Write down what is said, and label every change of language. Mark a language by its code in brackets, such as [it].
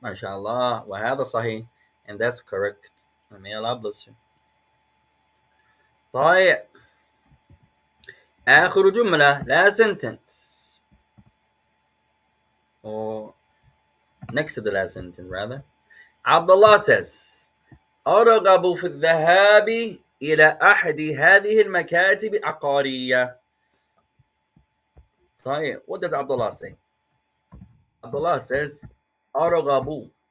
[en] MashaAllah. [ar] وهذا صحيح. [en] And that's correct. May Allah bless you. طيب. [ar] آخر جملة, [en] last sentence. Or next to the last sentence, rather. Abdullah says, [ar] أرغب في الذهاب إلى أحد هذه المكاتب العقارية. [en] طيب, what does Abdullah say? Abdullah says, أرغب.